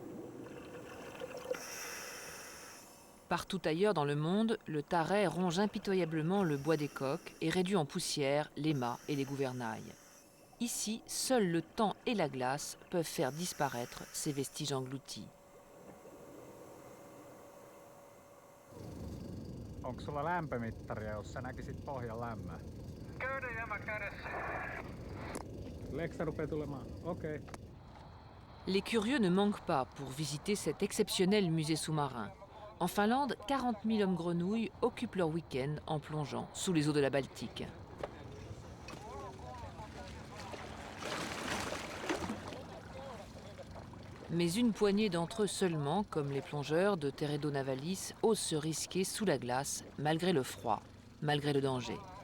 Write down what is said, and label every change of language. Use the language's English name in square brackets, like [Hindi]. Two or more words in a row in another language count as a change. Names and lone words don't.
[French] Partout ailleurs dans le monde, le taret ronge impitoyablement le bois des coques et réduit en poussière les mâts et les gouvernails. Ici, seuls le temps et la glace peuvent faire disparaître ces vestiges engloutis. [Finnish] Onko sulla lämpömittaria, jos sä näkisit pohjan lämmön? Köyden jämä kädessä. Leksa rupeaa tulemaan. Okei. [French] Les curieux ne manquent pas pour visiter cet exceptionnel musée sous-marin. En Finlande, 40 000 hommes grenouilles occupent leur week-end en plongeant sous les eaux de la Baltique. Mais une poignée d'entre eux seulement, comme les plongeurs de Teredo Navalis, osent se risquer sous la glace, malgré le froid, malgré le danger.